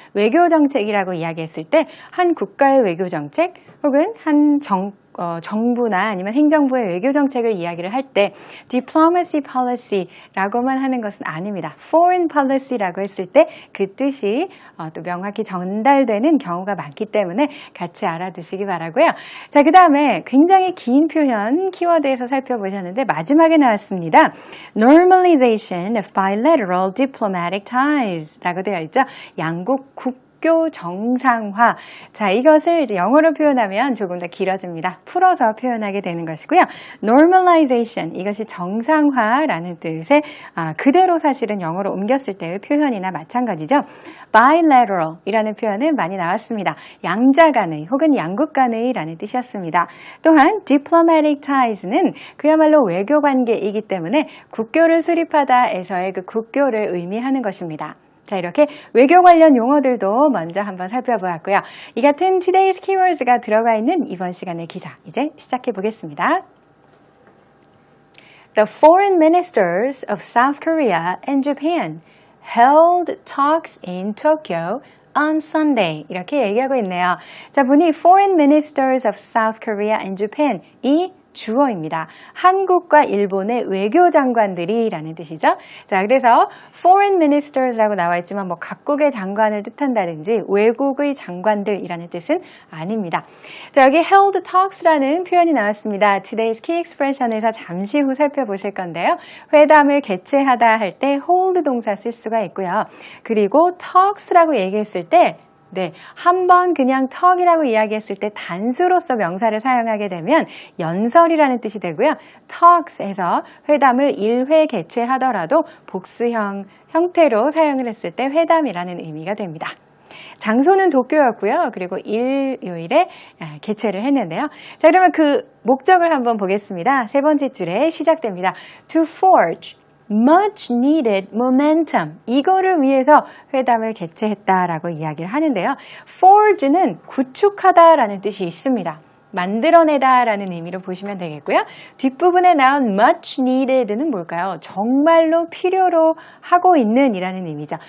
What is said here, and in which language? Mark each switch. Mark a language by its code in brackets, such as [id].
[ko] 외교 정책이라고 이야기했을 때 한 국가의 외교 정책 혹은 한 정부나 아니면 행정부의 외교 정책을 이야기를 할 때 diplomacy policy라고만 하는 것은 아닙니다. foreign policy라고 했을 때 그 뜻이 또 명확히 전달되는 경우가 많기 때문에 같이 알아두시기 바라고요. 자, 그 다음에 굉장히 긴 표현 키워드에서 살펴보셨는데 마지막에 나왔습니다. [en] Normalization of bilateral diplomatic ties [ko] 라고 되어 있죠. 양국 국교 정상화. 자, 이것을 이제 영어로 표현하면 조금 더 길어집니다. 풀어서 표현하게 되는 것이고요. Normalization, 이것이 정상화라는 뜻의 그대로 사실은 영어로 옮겼을 때의 표현이나 마찬가지죠. Bilateral 이라는 표현은 많이 나왔습니다. 양자 간의 혹은 양국 간의 라는 뜻이었습니다. 또한 Diplomatic ties는 그야말로 외교 관계이기 때문에 국교를 수립하다에서의 그 국교를 의미하는 것입니다. 자, 이렇게 외교 관련 용어들도 먼저 한번 살펴보았고요. 이 같은 Today's Keywords가 들어가 있는 이번 시간의 기사 이제 시작해 보겠습니다. [en] The foreign ministers of South Korea and Japan held talks in Tokyo on Sunday [ko] 이렇게 얘기하고 있네요. 자, 보니 [en] foreign ministers of South Korea and Japan 이 [ko] 주어입니다. 한국과 일본의 외교장관들이라는 뜻이죠. 자, 그래서 foreign ministers라고 나와 있지만 뭐 각국의 장관을 뜻한다든지 외국의 장관들이라는 뜻은 아닙니다. 자, 여기 [en] held talks [ko] 라는 표현이 나왔습니다. [en] Today's key expression [ko] 에서 잠시 후 살펴보실 건데요. 회담을 개최하다 할 때 hold 동사 쓸 수가 있고요. 그리고 talks라고 얘기했을 때 한번 그냥 talk이라고 이야기했을 때 단수로서 명사를 사용하게 되면 연설이라는 뜻이 되고요. talks에서 회담을 1회 개최하더라도 복수형 형태로 사용을 했을 때 회담이라는 의미가 됩니다. 장소는 도쿄였고요. 그리고 일요일에 개최를 했는데요. 자, 그러면 그 목적을 한번 보겠습니다. 세 번째 줄에 시작됩니다. [en] To forge much needed momentum. [ko] 이거를 위해서 회담을 개최했다라고 이야기를 하는데요. forge는 구축하다라는 뜻이 있습니다. 만들어내다라는 의미로 보시면 되겠고요. 뒷부분에 나온 much needed는 뭘까요? 정말로 필요로 하고 있는 이라는 의미죠.